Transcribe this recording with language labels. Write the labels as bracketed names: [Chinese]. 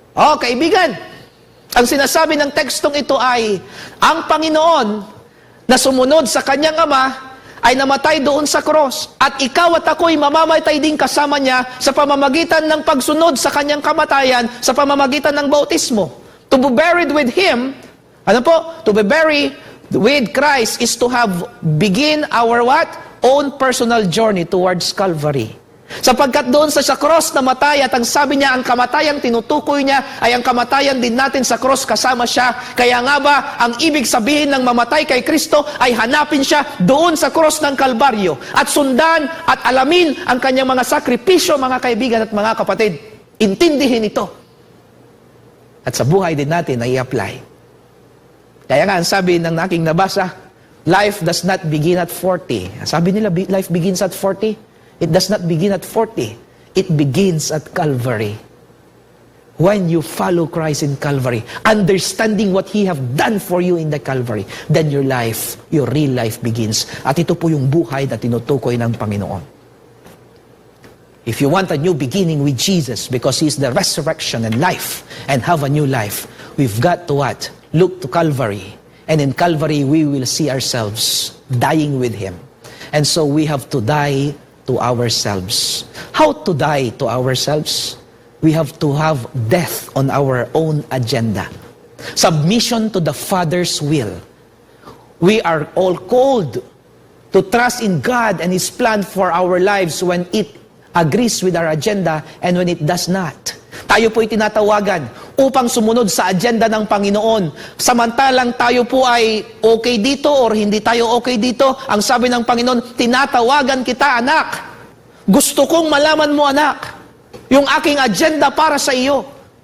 [Filipino] Okay, kaibigan, ang sinasabi ng tekstong ito ay, ang Panginoon na sumunod sa kanyang Ama ay namatay doon sa cross. At ikaw at ako'y mamamatay din kasama niya sa pamamagitan ng pagsunod sa kanyang kamatayan, sa pamamagitan ng bautismo. [English] To be buried with Him, to be buried with Christ is to have begin our what? Own personal journey towards Calvary. [Filipino] Sapagkat doon sa cross na matay at ang sabi niya, ang kamatayang tinutukoy niya ay ang kamatayan din natin sa cross kasama siya. Kaya nga ba, ang ibig sabihin ng mamatay kay Kristo ay hanapin siya doon sa cross ng Kalbaryo at sundan at alamin ang kanyang mga sakripisyo, mga kaibigan at mga kapatid. Intindihin ito. At sa buhay din natin ay i-apply. Kaya nga, ang sabi ng aking nabasa, [English] life does not begin at 40. [Filipino] Sabi nila, [English] life begins at 40. It does not begin at 40. It begins at Calvary. When you follow Christ in Calvary, understanding what He have done for you in the Calvary, then your life, your real life begins. [Filipino] At ito po yung buhay na tinutukoy ng Panginoon. [English] If you want a new beginning with Jesus, because He is the resurrection and life, and have a new life, we've got to what? Look to Calvary. And in Calvary, we will see ourselves dying with Him. And so we have to die to ourselves. How to die to ourselves? We have to have death on our own agenda. Submission to the Father's will. We are all called to trust in God and His plan for our lives when it agrees with our agenda and when it does not. [Filipino] Tayo po'y tinatawagan upang sumunod sa agenda ng Panginoon. Samantalang tayo po ay okay dito or hindi tayo okay dito, ang sabi ng Panginoon, tinatawagan kita, anak. Gusto kong malaman mo, anak, yung aking agenda para sa iyo.